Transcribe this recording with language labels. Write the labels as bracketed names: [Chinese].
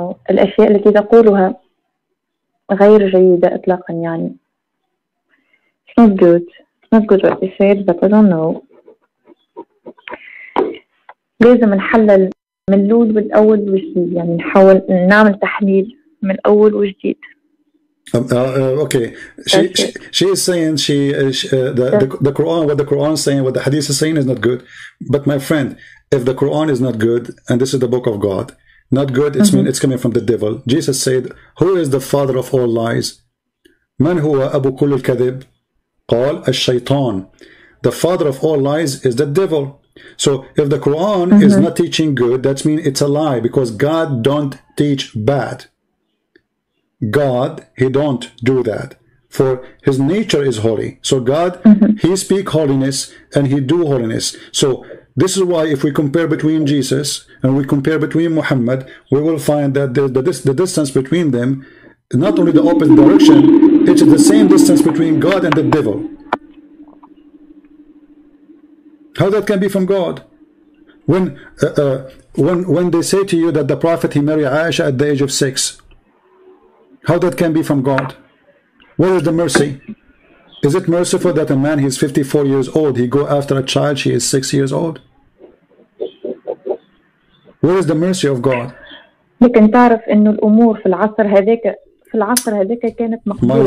[Arabic] الأشياء التي تقولها غير جيدة إطلاقا يعني. [English] It's not good. It's not good what you said, but I don't know. [Arabic] لازم نحلل من الأول والأول وجديد يعني نحاول نعمل تحليل من الأول وجديد. [English] Okay, she is saying the Quran, what the Quran is saying, what the Hadith is saying is not good. But my friend, if the Quran is not good, and this is the book of God, not good, it's coming from the devil. Jesus said, who is the father of all lies? [Arabic] من هو أبو كل الكذب؟ قال الشيطان. [English] The father of all lies is the devil. So if the Quran is not teaching good, that means it's a lie, because God don't teach bad. God, he don't do that, for his nature is holy. So God, he speak holiness and he do holiness. So this is why if we compare between Jesus and we compare between Muhammad, we will find that the distance between them, not only the opposite direction, it's the same distance between God and the devil. How that can be from God? When they say to you that the Prophet, he married Aisha at the age of 6, how that can be from God? Where is the mercy? Is it merciful that a man, he's 54 years old, he go after a child, she is 6 years old? Where is the mercy of God? [Arabic] لكن تعرف إنه الأمور في العصر هذاك كانت مقبولة.